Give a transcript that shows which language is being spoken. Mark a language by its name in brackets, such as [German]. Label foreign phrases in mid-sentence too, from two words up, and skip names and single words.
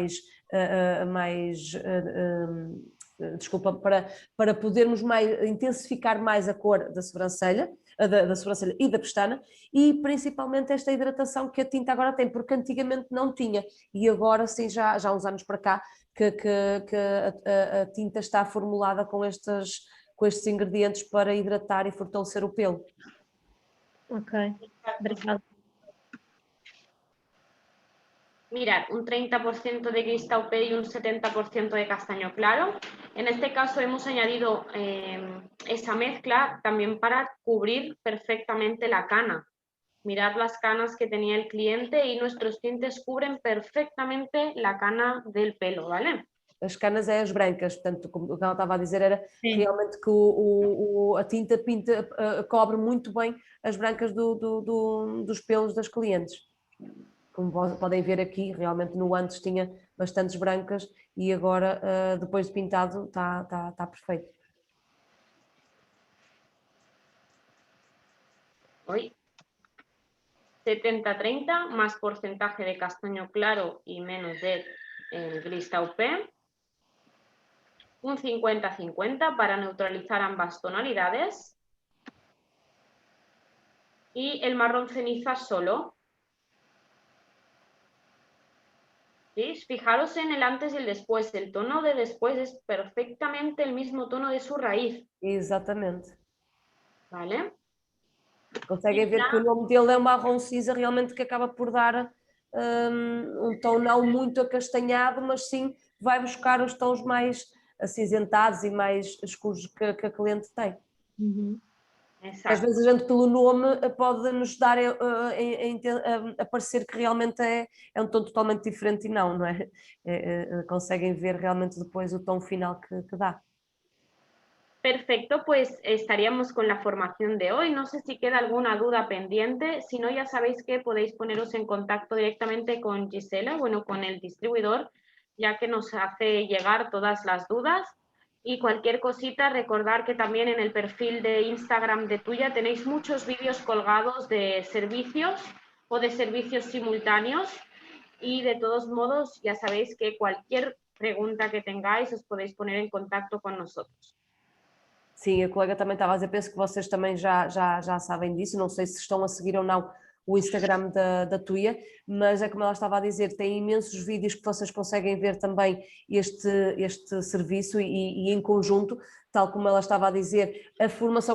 [Portuguese] desculpa, para podermos intensificar mais a cor da sobrancelha, da sobrancelha e da pestana, e principalmente esta hidratação que a tinta agora tem, porque antigamente não tinha, e agora sim, já há uns anos para cá, que a tinta está formulada com estes ingredientes para hidratar e fortalecer o pelo. Ok, obrigada. [Spanish] Mirad, un 30% de gris taupé y un 70% de castaño claro. En este caso hemos añadido esa mezcla también para cubrir perfectamente la cana. Mirad las canas que tenía el cliente y nuestros tintes cubren perfectamente la cana del pelo, ¿vale? [Portuguese] As canas é as brancas, portanto, como ela estava a dizer, era Sim. realmente que a tinta cobre muito bem as brancas dos pelos das clientes. Como podem ver aqui, realmente no antes tinha bastantes brancas e agora, depois de pintado, está perfeito. [Spanish] Hoy 70-30, más porcentaje de castaño claro y menos de gris taupé. Un 50-50 para neutralizar ambas tonalidades. Y el marrón ceniza solo. ¿Sí? Fijaros en el antes y el después. El tono de después es perfectamente el mismo tono de su raíz. [Portuguese] Exatamente. [Spanish] ¿Vale? [Portuguese] Conseguem ver que o nome dele é um marrom cinza, realmente que acaba por dar um tom não muito acastanhado, mas sim vai buscar os tons mais acinzentados e mais escuros que a cliente tem. Uhum. Às vezes a gente pelo nome pode nos dar a parecer que realmente é um tom totalmente diferente e não é? Conseguem ver realmente depois o tom final que dá. [Spanish] Perfecto, pues estaríamos con la formación de hoy. No sé si queda alguna duda pendiente. Si no, ya sabéis que podéis poneros en contacto directamente con Gisela, bueno, con el distribuidor, ya que nos hace llegar todas las dudas. Y cualquier cosita, recordar que también en el perfil de Instagram de Tuya tenéis muchos vídeos colgados de servicios o de servicios simultáneos. Y de todos modos, ya sabéis que cualquier pregunta que tengáis os podéis poner en contacto con nosotros. [Portuguese] Sim, a colega também estava a dizer, penso que vocês também já sabem disso, não sei se estão a seguir ou não o Instagram da Tuya, mas é como ela estava a dizer, tem imensos vídeos que vocês conseguem ver também este serviço e em conjunto, tal como ela estava a dizer, a formação